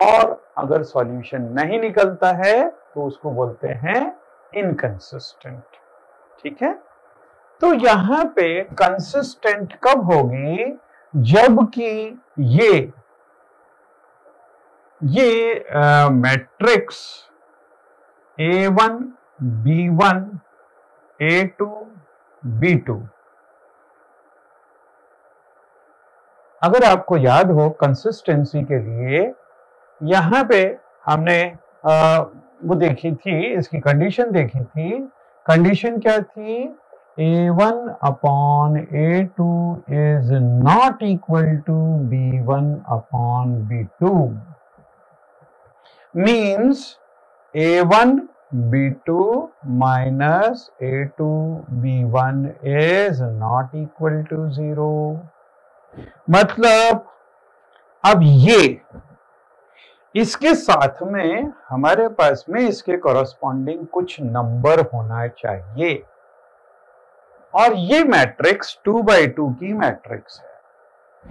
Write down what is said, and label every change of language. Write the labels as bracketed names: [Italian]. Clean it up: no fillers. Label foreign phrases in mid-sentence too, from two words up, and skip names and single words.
[Hindi] और अगर सॉल्यूशन नहीं निकलता है तो उसको बोलते हैं इनकंसिस्टेंट। ठीक है, तो यहां पे कंसिस्टेंट कब होगी? जबकि ये मैट्रिक्स a1 b1 a2 b2, अगर आपको याद हो कंसिस्टेंसी के लिए यहां पे हमने वो देखी थी, इसकी कंडीशन देखी थी। कंडीशन क्या थी? [English] a1 upon a2 is not equal to b1 upon b2, means A1 B2 minus A2 B1 is not equal to 0। [Hindi] मतलब अब ये इसके साथ में हमारे पास में इसके कॉरस्पॉन्डिंग कुछ नंबर होना चाहिए, और ये मैट्रिक्स 2x2 की मैट्रिक्स है।